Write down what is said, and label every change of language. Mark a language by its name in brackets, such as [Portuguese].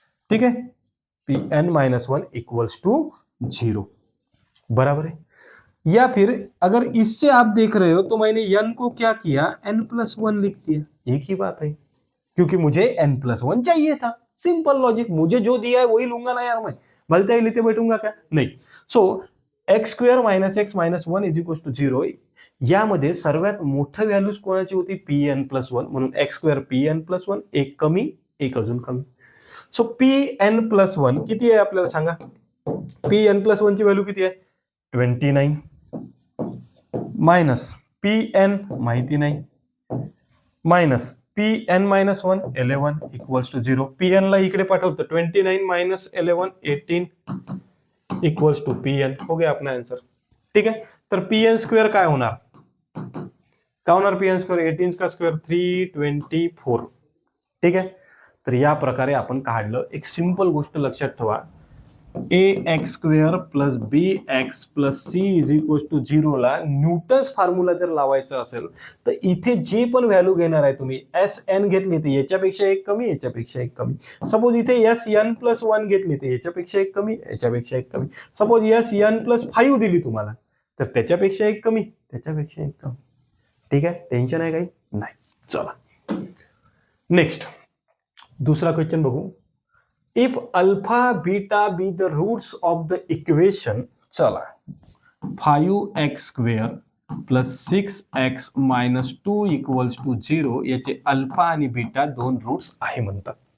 [Hindi] ठीक है, Pn-1 equals to 0 बराबर है। या फिर अगर इससे आप देख रहे हो तो मैंने n को क्या किया, n+1 लिख दिया, एक ही बात है, क्योंकि मुझे n+1 चाहिए था। सिंपल लॉजिक, मुझे जो दिया है वही लूंगा ना यार, मैं भलता ही लेते बैठूंगा क्या, नहीं। [English] so x square minus x minus 1 is equal to 0, [Marathi] यामध्ये सर्वात मोठं व्हॅल्यूज कोणाची होती, Pn+1, म्हणून एक्स स्क्वेअर Pn+1, एक कमी एक अजून कमी। So P N plus one किती आहे आपल्याला सांगा. पी एन प्लस वन ची व्हॅल्यू किती आहे 29 मायनस पी एन माहिती नाही minus P N minus one 11 equals to 0. P N ला इकडे पाठवतो 29 minus 11 18 equals to P N. [Hindi] हो गया अपना आंसर. [Marathi] ठीक आहे. तर पी एन स्क्वेअर काय होणार पी एन स्क्वेअर 18 का स्क्वेअर 324. ठीक आहे. तर या प्रकारे आपण काढलं. एक सिंपल गोष्ट लक्षात ठेवा, [English] A X square plus B X plus C is equal to 0 [Marathi] ला न्यूटन्स फॉर्म्युला जर लावायचा असेल तर इथे जे पण व्हॅल्यू घेणार आहे तुम्ही एस एन घेतली तर याच्यापेक्षा एक कमी याच्यापेक्षा एक कमी. सपोज इथे एस एन प्लस वन घेतली तर याच्यापेक्षा एक कमी याच्यापेक्षा एक कमी. सपोज एस एन प्लस 5 दिली तुम्हाला तर त्याच्यापेक्षा एक कमी त्याच्यापेक्षा एक कमी. ठीक आहे. टेन्शन आहे काही नाही. चला नेक्स्ट दूसरा क्वेश्चन बघू. [English] If alpha beta be the roots of the equation, चला 5x square plus 6x minus 2 equals to 0 [Marathi] याचे अल्फा आणि बीटा दोन रूट्स आहे म्हणतात.